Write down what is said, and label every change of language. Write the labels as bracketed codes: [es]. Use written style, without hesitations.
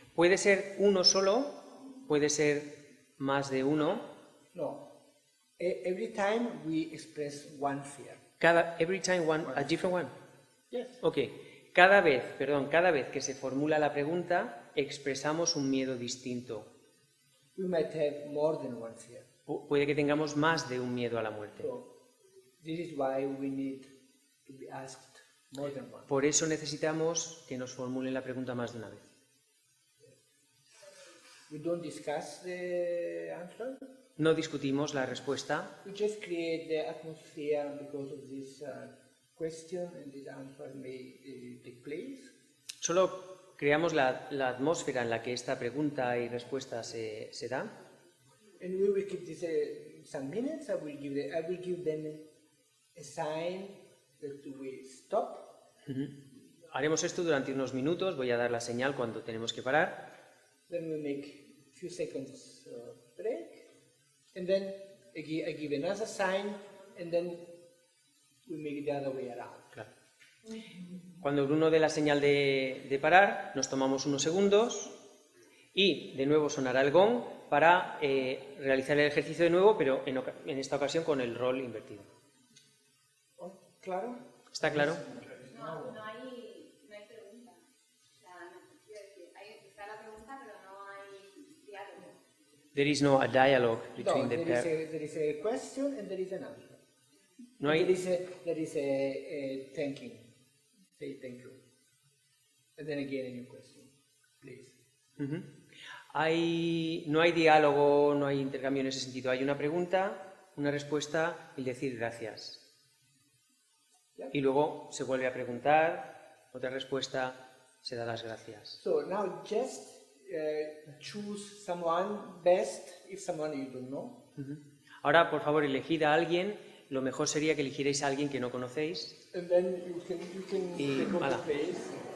[es] Puede ser uno solo, puede ser más de uno. [en] No. Every time we express one fear. Every time a different one. Yes. [es] Ok. Cada vez que se formula la pregunta, expresamos un miedo distinto. [en] We might have more than one fear. [es] Puede que tengamos más de un miedo a la muerte. [en] So this is why we need to be asked more than one. [es] Por eso necesitamos que nos formulen la pregunta más de una vez. [en] We don't discuss the answer. [es] No discutimos la respuesta. [en] We just create the atmosphere because of this question and this answer may take place. [es] Solo creamos la atmósfera en la que esta pregunta y respuesta se da. [en] And we will keep this some minutes. I will give them a sign that we stop. [es] Haremos esto durante unos minutos. Voy a dar la señal cuando tenemos que parar. [en] Then we make a few seconds break, and then I give another sign, and then we make it the other way around. [es] Claro. Cuando Bruno dé la señal de parar, nos tomamos unos segundos y de nuevo sonará el gong para realizar el ejercicio de nuevo, pero en esta ocasión con el rol invertido. ¿Claro? ¿Está claro? No hay pregunta. O sea, está la pregunta, pero no hay diálogo. [en] There is no a dialogue between the pair. There is a question and there is an answer. [es] No hay, [en] There is a thanking. Say thank you. And then again a new question, please. [es] no hay diálogo, no hay intercambio en ese sentido. Hay una pregunta, una respuesta y decir gracias. Y luego se vuelve a preguntar, otra respuesta, se da las gracias. [en] So now just choose someone best, if someone you don't know, [es] Ahora, por favor, elegid a alguien. Lo mejor sería que eligierais a alguien que no conocéis. [en] And then you can [es] Y, [en] take off [es] ala. [en] the face.